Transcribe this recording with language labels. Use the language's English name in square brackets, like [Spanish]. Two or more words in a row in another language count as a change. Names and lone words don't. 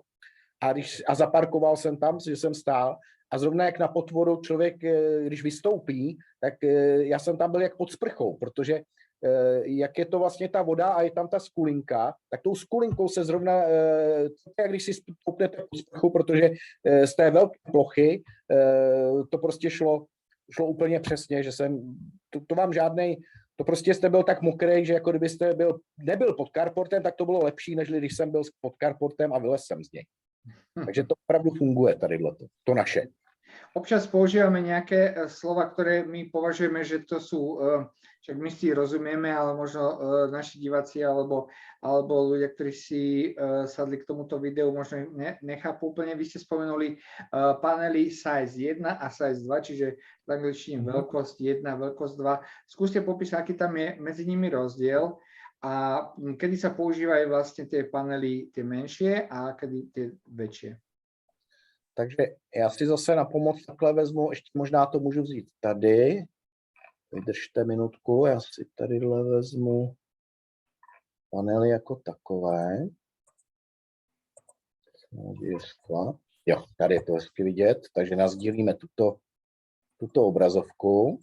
[Czech] a zaparkoval jsem tam, že jsem stál, a zrovna jak na potvoru člověk, když vystoupí, tak já jsem tam byl jak pod sprchou, protože jak je to vlastně ta voda a je tam ta skulinka, tak tou skulinkou se zrovna, jak když si stoupnete pod sprchu, protože z té velké plochy to prostě šlo úplně přesně, že to vám žádnej To prostě jste byl tak mokrý, že jako kdybyste nebyl pod carportem, tak to bylo lepší, než když jsem byl pod carportem a vylez jsem z něj. Takže to opravdu funguje tady to naše. [Slovak] Občas používame nejaké slova, ktoré my považujeme, že to sú, však my si rozumieme, ale možno naši diváci alebo ľudia, ktorí si sadli k tomuto videu, možno nechápu úplne. Vy ste spomenuli panely size 1 a size 2, čiže v angličtine veľkosť 1, veľkosť 2. Skúste popísať, aký tam je medzi nimi rozdiel a kedy sa používajú vlastne tie panely tie menšie a kedy tie väčšie. [Czech] Takže já si zase na pomoc takhle vezmu, ještě možná to můžu vzít tady. Vydržte minutku, já si tadyhle vezmu panely jako takové. Jo, tady je to hezky vidět, takže nasdílíme tuto obrazovku.